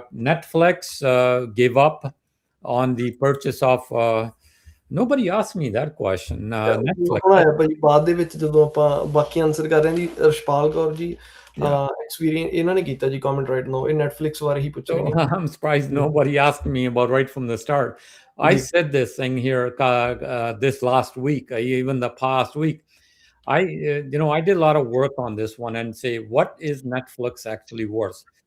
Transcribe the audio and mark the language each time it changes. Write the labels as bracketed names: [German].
[English] Netflix gave up on the purchase of. Nobody asked me that question. Netflix. [Punjabi] ਭਾਈ ਬਾਅਦ ਦੇ ਵਿੱਚ ਜਦੋਂ ਆਪਾਂ ਬਾਕੀ ਆਨਸਰ ਕਰ ਰਹੇ ਹਾਂ ਜੀ, ਰਸ਼ਪਾਲ ਕੌਰ ਜੀ ਐਕਸਪੀਰੀਅੰਸ ਇਹਨਾਂ ਨੇ ਕੀਤਾ ਜੀ ਕਮੈਂਟ ਰਾਈਟ ਨਾਓ, ਇਹ ਨੈਟਫਲਿਕਸ ਬਾਰੇ ਹੀ ਪੁੱਛ ਰਹੇ ਨੇ। [English] I'm surprised nobody asked me about right from the start. I said this thing here this last week, even the past week. I did a lot of work on this one and say, what is Netflix actually worth?